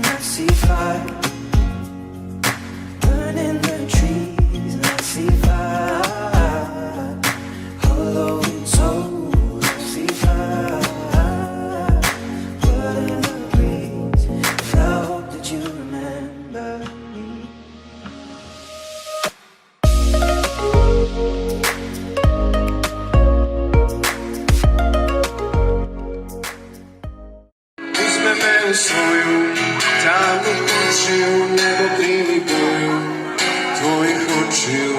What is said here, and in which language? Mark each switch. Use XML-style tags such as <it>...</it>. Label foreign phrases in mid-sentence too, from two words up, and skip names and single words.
<en>I see fire burning the trees, and I see fire hollow in soul. I see fire blood in the breeze, and I hope that you remember me.</en> <sr>Uzme me u svoju tamnu kuću, nebo primi boju tvojih očiju.</sr>